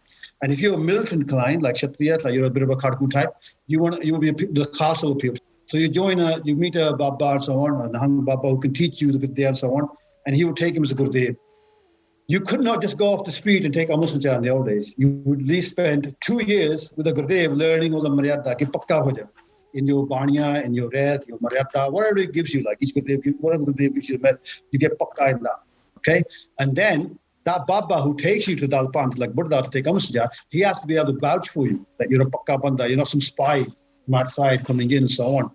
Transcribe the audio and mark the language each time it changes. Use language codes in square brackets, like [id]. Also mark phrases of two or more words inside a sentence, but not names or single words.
[en] And if you're a militant inclined, like Kshatriya, like you're a bit of a Kharku type, you will be the Khalsa will appeal. So you meet a Baba and so on, a Nihang Baba who can teach you the Vidya and so on, and he will take him as a Gurdev. You could not just go off the street and take Amrit in the old days. You would at least spend 2 years with a Gurdev learning all the Maryada, [pa] ki pakka ho jao. [en] In your Banya, in your Red, your Maryada, whatever it gives you, like each Gurdev, whatever Gurdev gives you, you get pakka in that. Okay? And then that Baba who takes you to Dalpant, like Buddha to take Amrit, he has to be able to vouch for you that you're a [pa] pakka banda, [en] you're not some spy from outside coming in and so on.